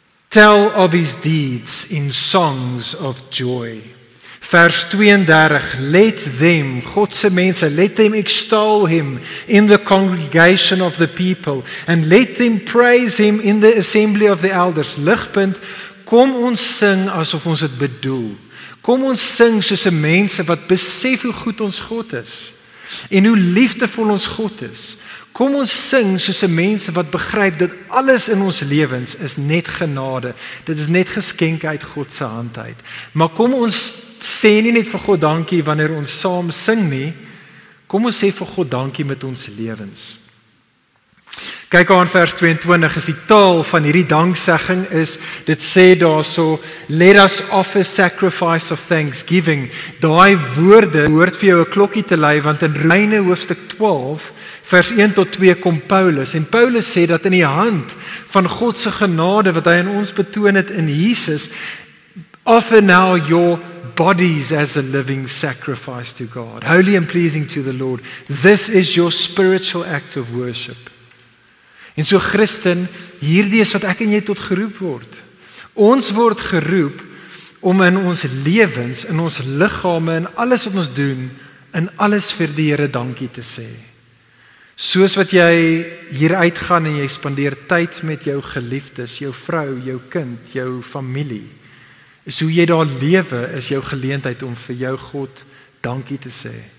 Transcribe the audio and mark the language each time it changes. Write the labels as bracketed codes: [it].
[en] Tell of his deeds in songs of joy. [af] Vers 32, [en] let them, [af] God se mense, [en] let them extol him in the congregation of the people, and let them praise him in the assembly of the elders. [af] Ligpunt, kom ons sing asof ons dit bedoel. Kom ons sing soos 'n mense wat besef hoe goed ons God is, en hoe liefdevol ons God is. Kom ons sing soos 'n mense wat begryp dat alles in ons lewens is net genade. Dit is net geskenke uit God se hand uit. Maar kom ons sê nie net vir God dankie wanneer ons saam sing nie. Kom ons sê vir God dankie met ons lewens. Kyk aan vers 22, is die taal van hierdie danksegging is, dit sê daarso, [en] let us offer sacrifice of thanksgiving. [af] Daai woorde hoort vir jou 'n klokkie te lui, want in Romeine hoofstuk 12, vers 1 tot 2 kom Paulus, en Paulus sê dat in die hand van God se genade wat hy aan ons betoon het in Jesus, [en] offer now your bodies as a living sacrifice to God, holy and pleasing to the Lord. This is your spiritual act of worship. [af] En so Christen, hierdie is wat ek en jy tot geroep word. Ons word geroep om in ons lewens, in ons liggame, in alles wat ons doen, in alles vir die Here dankie te sê. Soos wat jy hier uitgaan en jy spandeer tyd met jou geliefdes, jou vrou, jou kind, jou familie, is hoe jy daar lewe, is jou geleentheid om vir jou God dankie te sê.